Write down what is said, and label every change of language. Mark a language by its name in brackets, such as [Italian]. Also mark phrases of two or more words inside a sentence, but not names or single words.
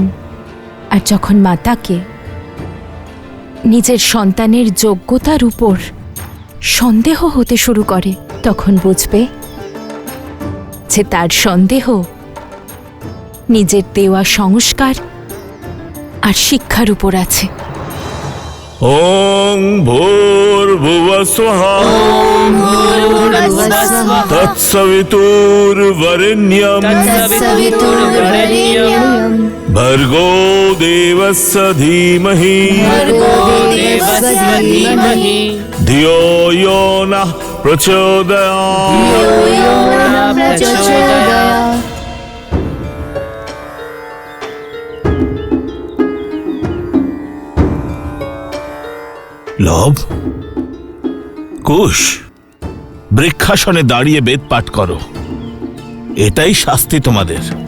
[Bangla] আর যখন মাতাকে নিজের সন্তানের যোগ্যতার উপর সন্দেহ হতে শুরু করে, তখন বুঝবে যে তার সন্দেহ নিজের দেওয়া সংস্কার আর শিক্ষার উপর আছে। [Sanskrit] ওং ভূর্ভুবস্বঃ তৎসবিতুর্বরেণ্যং ভর্গো দেবস্য ধীমহি ধিয়ো यो নঃ প্রচোদয়াৎ। [Bangla] লব, কুশ, বৃক্ষাসনে দাঁড়িয়ে বেদ পাঠ করো, এটাই শাস্তি তোমাদের।